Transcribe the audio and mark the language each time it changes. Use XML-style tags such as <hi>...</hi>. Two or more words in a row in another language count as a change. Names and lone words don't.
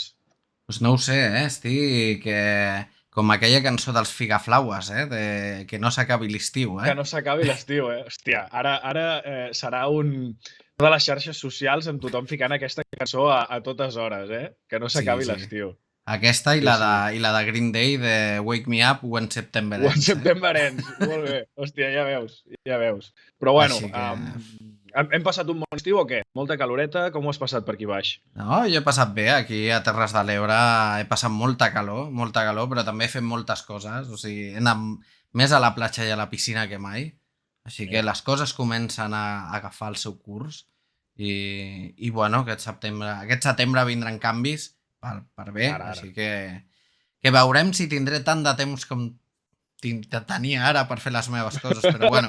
<ca>Pues no ho sé, estic com aquella cançó dels Figaflaues, de que no s'acabi l'estiu, Que no s'acabi l'estiu, Hòstia, ara serà de les xarxes socials amb tothom ficant aquesta cançó a totes hores, Que no s'acabi l'estiu. Aquesta i la de Green Day de Wake Me Up When September Ends. When September Ends, molt bé. Hòstia, ja veus. Però bueno, hem passat un bon estiu o què? Molta caloreta, com ho has passat per aquí baix? No, jo he passat bé, aquí a Terres de l'Ebre he passat molta calor, però també he fet moltes coses, o sigui, he anat més a la platja i a la piscina que mai, així que les coses comencen a agafar el seu curs i bueno, aquest setembre vindran canvis per bé, així que veurem si tindré tant de temps com tenia ara per fer les meves coses, però bueno.</ca>